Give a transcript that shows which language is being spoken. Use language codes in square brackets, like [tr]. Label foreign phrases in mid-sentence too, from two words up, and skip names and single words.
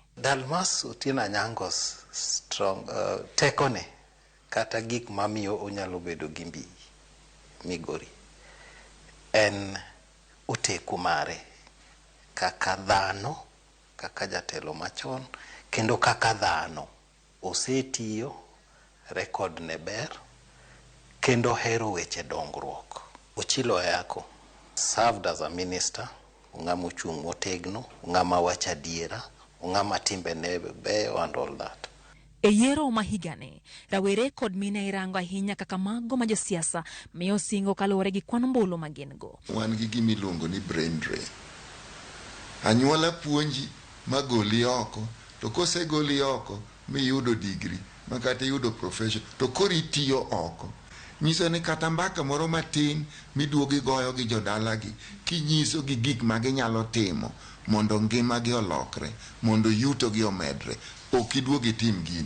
[luo] Dalmas Otieno Anyangos strong tekone kata gik mamiyo onyalo bedo gi mbi Migori en oteku mare kaka dhano, kaka jatelo machon, kendo kaka dhano osetiyo, rekod ne ber, kendo hero weche dongruok. Ochilo yako [en] served as a minister, [luo] ng'ama ochung' motegno, ng'ama wacha diera, ng'ama timbe ne beyo [en] and all that. [luo] E yiero ma higani, rawere kod mine irango ahinya kaka mago ma josiasa miyo singo kaluwore gi kwan ombulu ma gin go. Wan gi gimiluongo ni [en] brain drain. [luo] Anyuola puonji magoli oko, to kose goli oko miyudo degree, makata yudo profession, to kori tiyo oko. Nyiso ni kata mbaka moro matin miduogi goyo gi jodalagi, kinyiso gi gik ma ginyalo timo mondo ngima gi olokre, mondo yuto gi omedre, ok iduogi tim gino.